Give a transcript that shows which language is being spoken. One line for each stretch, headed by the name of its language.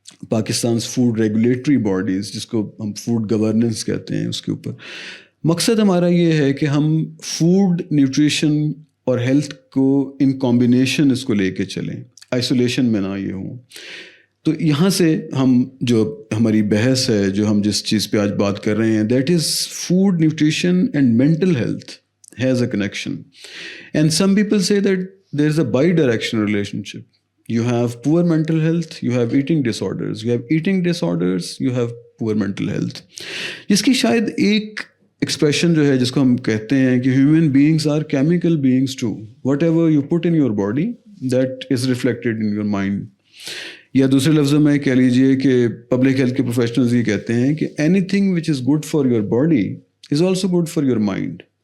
Urdu: پاکستان's food regulatory bodies جس کو ہم فوڈ گورننس کہتے ہیں، اس کے اوپر مقصد ہمارا یہ ہے کہ ہم فوڈ، نیوٹریشن اور ہیلتھ کو ان کمبینیشن اس کو لے کے چلیں، آئسولیشن میں نہ یہ ہوں۔ تو یہاں سے ہم جو ہماری بحث ہے، جو ہم جس چیز پہ آج بات کر رہے ہیں،
English: That is food, nutrition and mental health has a connection, and some people سے that there's a bi-directional relationship. You have poor mental health, you have eating disorders. You have eating disorders, you have poor mental health.
Urdu: جس کی شاید ایک expression جو ہے جس کو ہم کہتے ہیں کہ
English: Human beings are chemical beings too. Whatever you put in your body that is reflected in your mind.
Urdu: یا دوسرے لفظوں میں کہہ لیجیے کہ پبلک ہیلتھ کے پروفیشنلز یہ کہتے ہیں کہ
English: Anything which is good for your body is also good for your mind.